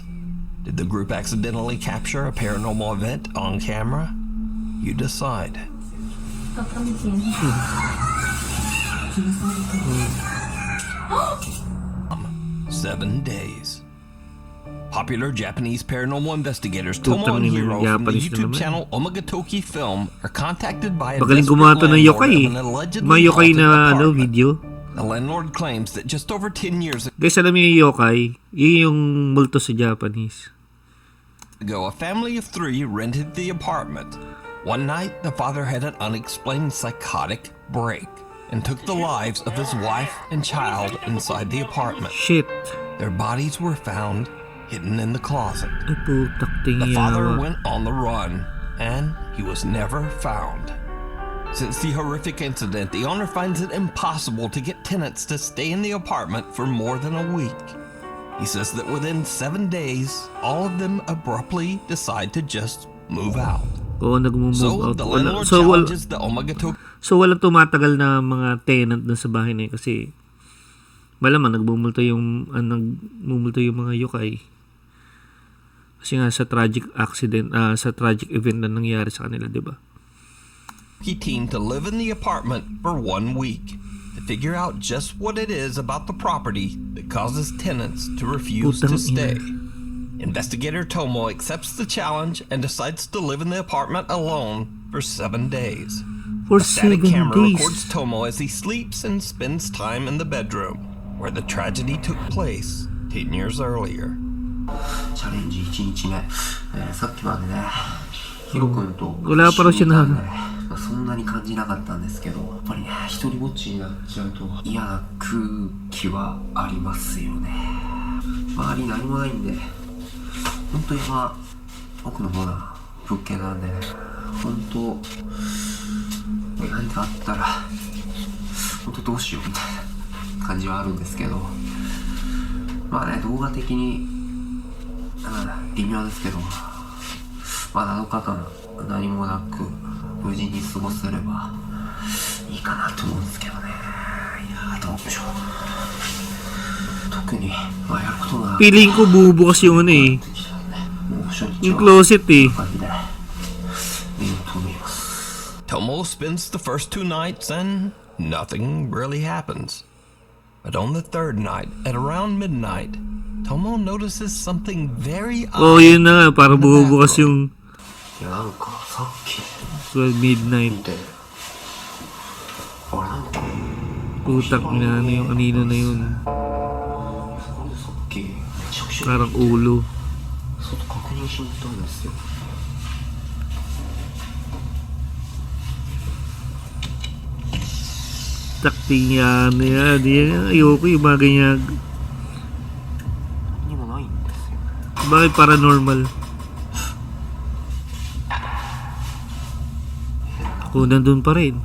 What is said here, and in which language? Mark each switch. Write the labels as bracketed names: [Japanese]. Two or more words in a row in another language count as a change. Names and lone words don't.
[English] Did the group accidentally capture a paranormal event on camera? You decide. 7 days. Popular Japanese paranormal investigators Tomo and [Filipino] Putang ina, [English] Hiro from the [Filipino] Japanese na [English] YouTube [Filipino] naman. [English] channel Omagatoki Film are contacted by a [Filipino] Magaling [English] desperate [Filipino] gumawa to ng [English] landlord [Filipino] yokai [English] of [Filipino] eh. [English] an allegedly [Filipino] Mga yokai [English] haunted [Filipino] na [English] apartment. [Filipino] video. [English] The landlord claims that just over 10 years [Filipino] Guys, alam niyo yung yokai? Yun yung multo sa Japanese. [English] ago, a family of 3 rented the apartment. One night, the father had an unexplained psychotic break and took the lives of his wife and child inside the apartment. Shit. Their bodies were found hidden in the closet. [Filipino] Ay, putak [English] The father [Filipino] tingyawa. [English] went on the run, and he was never found. Since the horrific incident, the owner finds it impossible to get tenants to stay in the apartment for more than a week. He says that within 7 days, all of them abruptly decide to just move out. [Filipino] Oo, nag-move [English] So, [Filipino] out. [English] the [Filipino] Wala, [English] landlord [Filipino] so, [English] challenges the Omagatoki [Filipino] so, walang tumatagal na mga tenant dun sa bahay na yun kasi malamang nagmumulto yung mga yokai. Kasi nga sa [English] tragic accident, [Filipino] sa [English] tragic event [Filipino] na nangyari sa kanila, di ba? [English] team to live in the apartment for 1 week to figure out just what it is about the property that causes tenants to refuse [Filipino] Putang [English] to stay. [Filipino] ina. [English] Investigator Tomo accepts the challenge and decides to live in the apartment alone for 7 days. For A static 7 camera days. records Tomo as he sleeps and spends time in the bedroom where the tragedy took place 10 years earlier. [Japanese] チャレンジ1日目、さっきまでね、ヒロ君と [Filipino] Wala pa raw siya na. [Japanese] そんなに感じなかったんですけど、やっぱりね、一人ぼっちになっちゃうと嫌な空気はありますよね。周り何もないんで、本当に奥の方な物件なんでね、本当何かあったら本当どうしようみたいな感じはあるんですけど、まあね、動画的に微妙ですけど、まあ7日間何もなく無事に過ごせればいいかなと思うんですけどね。いやー、どうでしょう。特にまあやることが [Filipino] Feeling ko bubukas yung ano eh. [Japanese] もう初日 [Filipino] Yung [Japanese] は [Filipino] closet eh. [Japanese] おかげで見ようと思います。 [English] Tomo spends the first 2 nights and nothing really happens. But on the 3rd night, at around midnight, Tomo notices something very [Filipino] Oh, [English] odd. [Filipino] yun na nga. Para bubukas yung [Japanese] いや、なんかさっき [English] 12 midnight. [Japanese] 見て、あれなんか [Filipino] Putak na ano yung anino na yun. [Japanese] なんでさっきめちゃくちゃ [Filipino] Parang ulo. [Japanese] 外確認しに行ったんですよ。 [Filipino] Takting yan. Yan. Ayoko yung mga ganyan. [Japanese] 何もないんですよ。 [Filipino] Bakit paranormal? Oh, nandun pa rin.